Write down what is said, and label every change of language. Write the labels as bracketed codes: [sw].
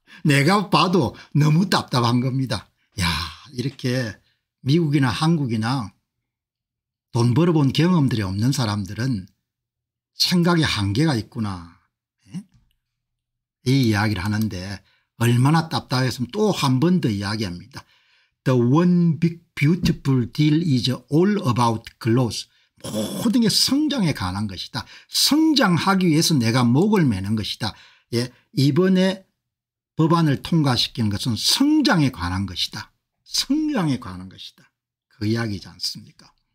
[ko] 내가 봐도 너무 답답한 겁니다. 야, 이렇게 미국이나 한국이나 돈 벌어본 경험들이 없는 사람들은 생각에 한계가 있구나. 이 이야기를 하는데 얼마나 답답했으면 또 한 번 더 이야기합니다. [en] The one big beautiful deal is all about growth. [ko] 모든 게 성장에 관한 것이다. 성장하기 위해서 내가 목을 매는 것이다. 예, 이번에 법안을 통과시키는 것은 성장에 관한 것이다. 성장에 관한 것이다. 그 이야기지 않습니까?